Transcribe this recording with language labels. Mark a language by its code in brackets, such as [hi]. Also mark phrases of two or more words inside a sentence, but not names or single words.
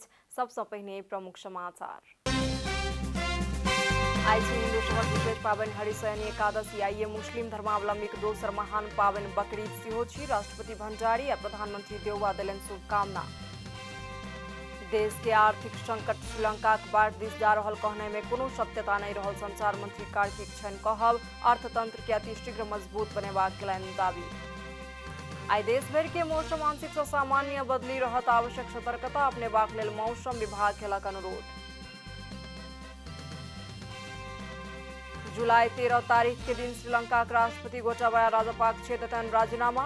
[mai] सबसे पहले प्रमुख समाचार। आई हिंदू सभक विशेष पावन हरिशयनी एकादशी आइए मुस्लिम धर्मावलंबी दोसर महान पावन बकरीद सेहो छी। राष्ट्रपति भंडारी आ प्रधानमंत्री देउवा देलनि शुभकामना। देश के आर्थिक संकट श्रीलंका के बाढ़ दिस जा रहल कहने में कोनो सत्यता नहीं रहल। संचार मंत्री कार्तिक छैन कहब अर्थतंत्र के अतिशीघ्र मजबूत बनेबाक केलनि दावी। आई देश भर के मौसम आंशिक से सामान्य बदली रहत, आवश्यक सतर्कता अपने बाक लेल मौसम विभाग केलक अनुरोध। जुलाई 13 तारीख के दिन श्रीलंका के राष्ट्रपति गोटाबाया राजपक्षे देतनि राजीनामा।